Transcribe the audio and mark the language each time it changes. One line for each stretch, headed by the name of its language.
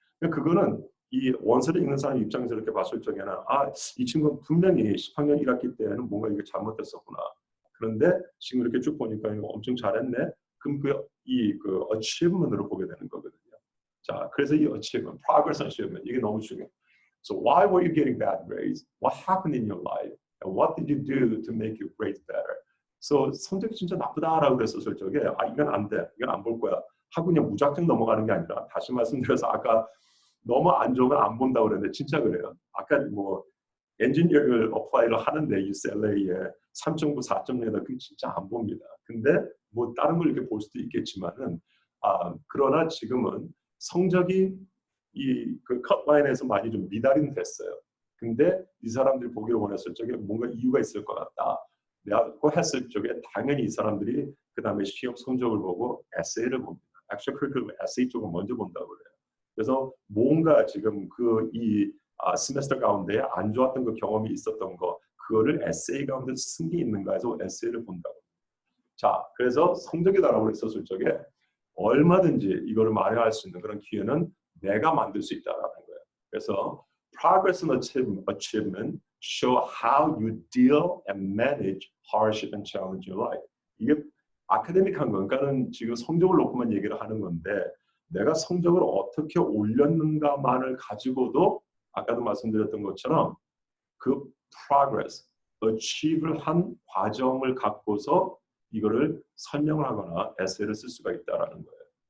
Korean: 그거는 이 원서를 읽는 사람 입장에서 이렇게 봤을 적에는 이 친구는 분명히 10학년 1학기 때는 뭔가 이게 잘못됐었구나. 그런데 지금 이렇게 쭉 보니까 이거 엄청 잘했네. 그럼 그 achievement으로 보게 되는 거거든요. 자, 그래서 이 achievement,
English: progress and achievement
Korean: 이게 너무 중요해요.
English: So why were you getting bad grades? What happened in your life? And what did you do to make your grades better?
Korean: So 성적이 진짜 나쁘다라고 그랬었을 적에 이건 안 돼. 이건 안 볼 거야. 하고 그냥 무작정 넘어가는 게 아니라 다시 말씀드려서 아까 너무 안 좋으면 안 본다고 그랬는데 진짜 그래요. 아까 뭐 엔지니어를 어플라이를 하는데 UCLA에 3.9, 4.0다 그 진짜 안 봅니다. 근데 뭐 다른 걸 이렇게 볼 수도 있겠지만은 그러나 지금은 성적이 이 그 컷라인에서 많이 좀 미달이 됐어요. 근데 이 사람들이 보기를 원했을 적에 뭔가 이유가 있을 것 같다. 내가 했을 적에 당연히 이 사람들이 그 다음에 시험 성적을 보고 에세이를 봅니다. extracurricular 에세이 쪽을 먼저 본다고 그래요. 그래서 뭔가 지금 이 세메스터 가운데 안 좋았던 그 경험이 있었던 거 그거를 에세이 가운데 쓴 게 있는가 해서 에세이를 본다고. 자, 그래서 성적이다라고 했었을 적에 얼마든지 이거를 만회할 수 있는 그런 기회는 내가 만들 수 있다라는 거예요.
English: 그래서 progress and achievement show how you deal and manage hardship and challenge in your life.
Korean: 이게 아카데믹한 거, 그러니까는 지금 성적을 놓고만 얘기를 하는 건데 내가 성적을 어떻게 올렸는가만을 가지고도 아까도 말씀드렸던 것처럼 그 progress, achieve를 한 과정을 갖고서 이거를 설명을 하거나 에세이를 쓸 수가 있다라는 거예요.